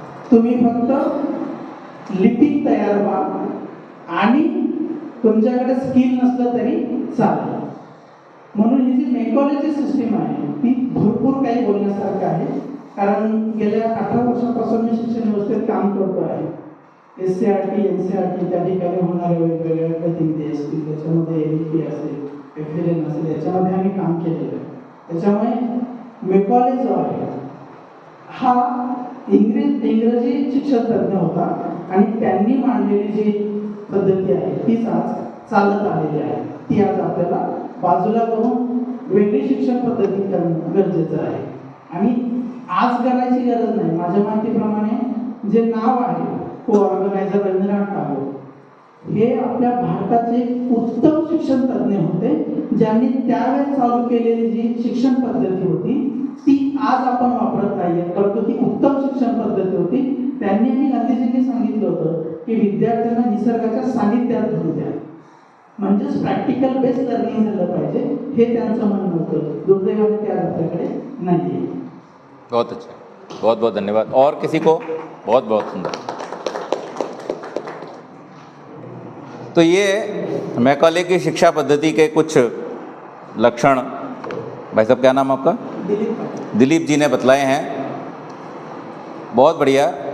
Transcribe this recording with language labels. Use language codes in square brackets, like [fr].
[mr] तुम्ही फक्त लिपिक तयार व्हा आणि तुमच्याकडे स्किल नसलं तरी चालेल. म्हणून ही जी मेकॉलेजी सिस्टीम आहे ती भरपूर काही बोलण्यासारखं आहे. कारण गेल्या 18 वर्षांपासून मी शिक्षण व्यवस्थेत काम करतो आहे. SCRT, NCRT त्या ठिकाणी होणारे वेगवेगळ्या प्रतिनिधी असतील, त्याच्यामध्ये LEP असेल, FLN असेल, याच्यामध्ये आम्ही काम केलेलं आहे. त्याच्यामुळे मेकॉले जो आहे हा इंग्रजी शिक्षण तज्ञ होता आणि त्यांनी मांडलेली जी पद्धती आहे तीच आज चालत आलेली आहे. ती आज आपल्याला बाजूला करून वेगळी शिक्षण पद्धती करणं गरजेचं आहे. आणि आज करायची गरज नाही. माझ्या माहितीप्रमाणे जे नाव आहे को-ऑर्गनायझर रवींद्रनाथ टागोर हे आपल्या भारताचे उत्तम शिक्षण तज्ञ होते, ज्यांनी त्यावेळेस चालू केलेली जी शिक्षण पद्धती होती ती आज आपण वापरत नाहीये, परंतु ती उत्तम शिक्षण पद्धती होती. त्यांनी आणि गांधीजींनी सांगितलं होतं की विद्यार्थ्यांना निसर्गाच्या सानिध्यात घेऊन द्या, म्हणजेच प्रॅक्टिकल बेस्ड लर्निंग झालं पाहिजे, हे त्यांचं म्हणणं होतं. दुर्दैवाने ते आज आपल्याकडे नाहीये. [hi] बहुत अच्छा, बहुत बहुत धन्यवाद. और किसी को? बहुत बहुत सुंदर. तो ये मैकॉले की शिक्षा पद्धति के कुछ लक्षण भाई साहब, क्या नाम आपका? दिलीप जी ने बतलाए हैं. बहुत बढ़िया.